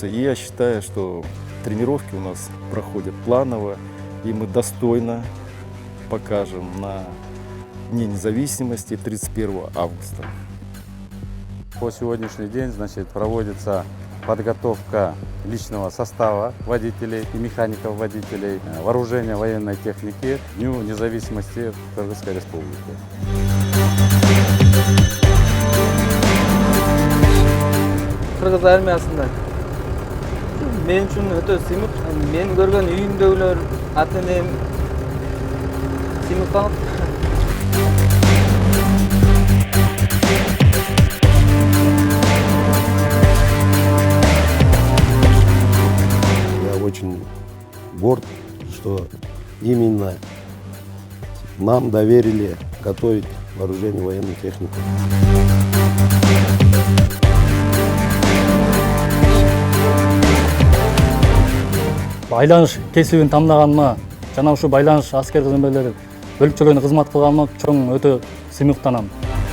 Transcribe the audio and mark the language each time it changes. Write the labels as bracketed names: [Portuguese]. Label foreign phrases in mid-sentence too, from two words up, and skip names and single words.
[Russian] И я считаю, что тренировки у нас проходят планово, и мы достойно покажем на Дне независимости 31 августа. По сегодняшний день, проводится подготовка личного состава водителей и механиков-водителей, вооружения военной техники к Дню независимости Кыргызской Республики. [Kyrgyz] Кыргыз армиясында мен үчүн өтө сыймык. Мен көргөн үйүмдөгүлөр, ата-энем сыймык калат. [Russian] Я очень горд, что именно нам доверили готовить вооружение военной техники. [Kyrgyz] Байланыш кесибин тандagaныма жана ушу байланыш аскер кызматкерлери бөлүкчөлөрүнө кызмат кылганыма чоң өтө сыймыктанам.